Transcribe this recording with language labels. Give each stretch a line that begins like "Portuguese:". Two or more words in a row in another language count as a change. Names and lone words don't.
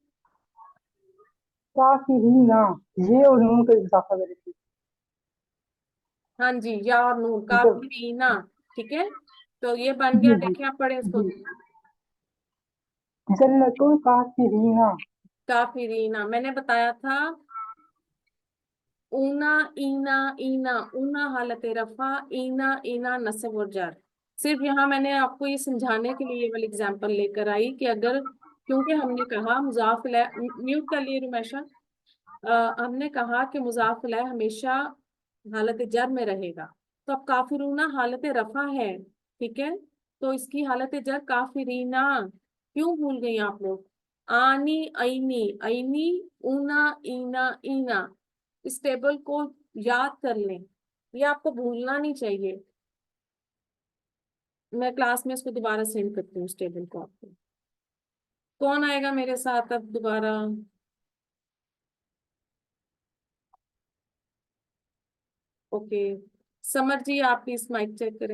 Urdu: کاف کی ری نہ، یہ اور نون کا اضافہ کرے گی. ہاں جی، یا اور نون جب کافرینا. ٹھیک ہے تو یہ بن جی گیا. جی دیکھیں آپ پڑھیں اس کو. جی
Arabic: جنت الکافرین.
Urdu: کافرینا میں نے بتایا تھا اونا اینا اینا، اونا حالت رفع، اینا اینا نصب اور جر. صرف یہاں میں نے آپ کو یہ سمجھانے کے لیے یہ والی اگزامپل لے کر آئی کہ اگر کیونکہ ہم نے کہا مضاف الیہ، میوٹ کر لیے رمیشا. ہم نے کہا کہ مضاف الیہ ہمیشہ حالت جر میں رہے گا. تو اب کافرونا حالت رفع ہے. ٹھیک ہے تو اس کی حالت جر کافرینا. کیوں بھول گئی آپ لوگ؟
Arabic: آنی اینی اینی، اونا اینا اینا.
Urdu: اس ٹیبل کو یاد کر لیں، یہ آپ کو بھولنا نہیں چاہیے. میں کلاس میں اس کو دوبارہ سینڈ کرتی ہوں اس ٹیبل کو آپ کو. کون آئے گا میرے ساتھ اب دوبارہ؟ اوکے سمر جی آپ پلیز
English: mic check
Urdu: کریں.